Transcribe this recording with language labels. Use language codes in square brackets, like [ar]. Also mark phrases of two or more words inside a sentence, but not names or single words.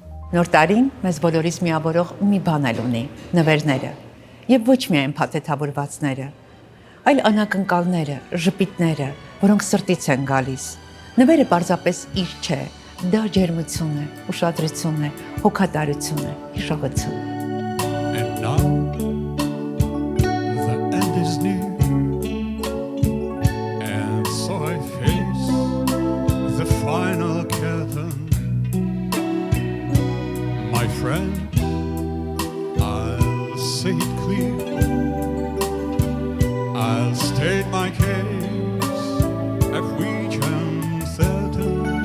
[hy] Նոր տարին մեզ բոլորիս միավորող մի բան էլ ունի՝ նվերները, եւ ոչ միայն փաթեթավորվածները, այլ անակնկալները, ժպիտները, որոնք սրտից են գալիս։ Նվերը պարզապես իր չէ, դա ջերմություն է, ուշադրություն է, հոգատարություն է, հիշողություն։ [en] And now the end is near, and so I face the final curtain. My friend, I'll say it clear, I'll state my case at which I'm certain.